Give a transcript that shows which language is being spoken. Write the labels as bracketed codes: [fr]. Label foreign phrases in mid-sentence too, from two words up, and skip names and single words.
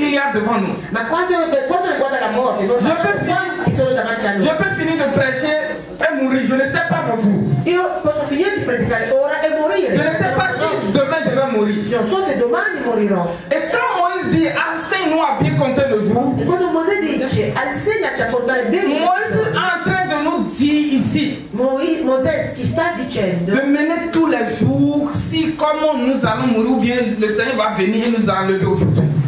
[fr] devant nous. [it] Ma quando riguarda la morte, non sappiamo quanti sono davanti a noi. [fr] Je peux finir de prêcher et mourir. Je ne sais pas mon jour. [it] Io posso finire di predicare ora e morire. [fr] Je ne sais pas si demain je vais mourir. [it] Non so se domani morirò. [fr] Et quand Moïse dit enseigne-nous à bien compter le jour, [it] E quando Mosè dice insegnaci a contare bene, [fr] Moïse est en train de nous dire ici [it] Mosè ci sta dicendo [fr] de mener tous les jours si comment nous allons mourir ou bien le Seigneur va venir et nous enlever aujourd'hui.